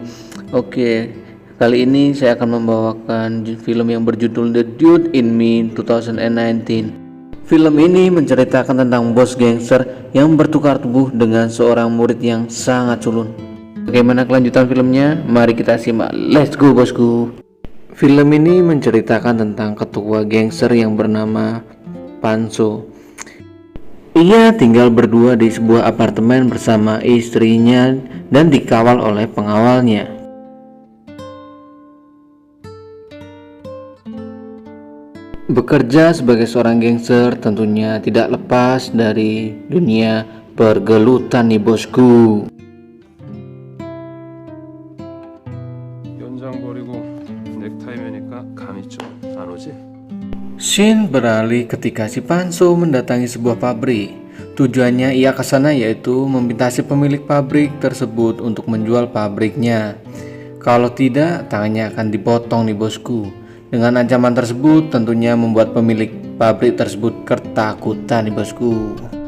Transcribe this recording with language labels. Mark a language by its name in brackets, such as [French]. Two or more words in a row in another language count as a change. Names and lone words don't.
[Indonesian] Oke, kali ini saya akan membawakan film yang berjudul The Dude in Me 2019. Film ini menceritakan tentang bos gangster yang bertukar tubuh dengan seorang murid yang sangat culun. Bagaimana kelanjutan filmnya? Mari kita simak. [English] Let's go bosku. [Indonesian] Film ini menceritakan tentang ketua gangster yang bernama Panso. Ia tinggal berdua di sebuah apartemen bersama istrinya dan dikawal oleh pengawalnya. Bekerja sebagai seorang gangster tentunya tidak lepas dari dunia pergelutan nih bosku. [Korean] 연장 버리고 넥타이 매니까 감이 좀 안 오지? [Indonesian] Shin beralih ketika si Panso mendatangi sebuah pabrik. Tujuannya ia ke sana yaitu meminta si pemilik pabrik tersebut untuk menjual pabriknya. Kalau tidak, tangannya akan dipotong nih bosku. Dengan ancaman tersebut tentunya membuat pemilik pabrik tersebut ketakutan nih bosku.